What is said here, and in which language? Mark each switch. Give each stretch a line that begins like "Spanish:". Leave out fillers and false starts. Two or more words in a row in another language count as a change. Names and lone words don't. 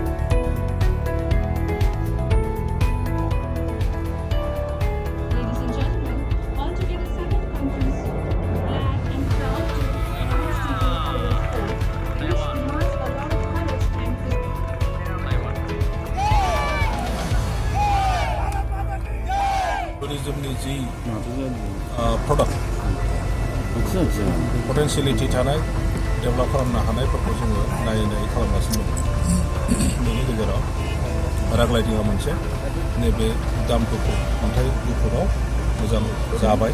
English: Ladies and gentlemen, altogether 7 countries glad and proud to announce to you our sport, which demands a lot of courage and
Bodo: tourismनि
English: the product potentiality
Bodo: थानाय डेभेलप खालामनो हानायफोरखौ जोङो नायै खालामगासिनो दं। बेनि गेजेराव पेराग्लाइडिंआ मोनसे नैबे दामफोरखौ अन्थाइ गुफुराव मोजां जाबाय।